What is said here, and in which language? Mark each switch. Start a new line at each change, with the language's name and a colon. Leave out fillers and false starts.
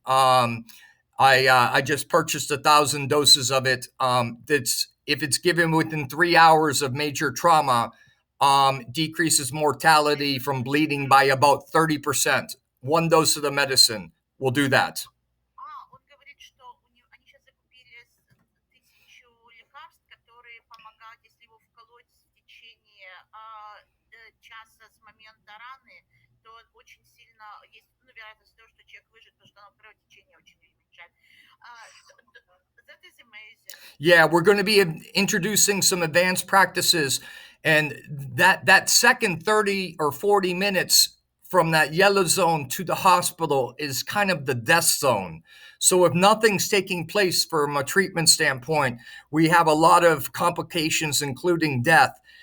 English: I just purchased 1,000 doses of it. That's if it's given within 3 hours of major trauma, decreases mortality from bleeding by about 30%. One dose of the medicine will do that.
Russian: Он говорит, что они сейчас закупили 1000 лекарств, которые помогают, если его вколоть в течение часа с момента раны, то очень сильно есть вероятность того, что человек выживет, потому что оно кровотечение очень уменьшает.
English: That is amazing. Yeah, we're going to be introducing some advanced practices, and that second 30 or 40 minutes from that yellow zone to the hospital is kind of the death zone. So if nothing's taking place from a treatment standpoint, we have a lot of complications, including death.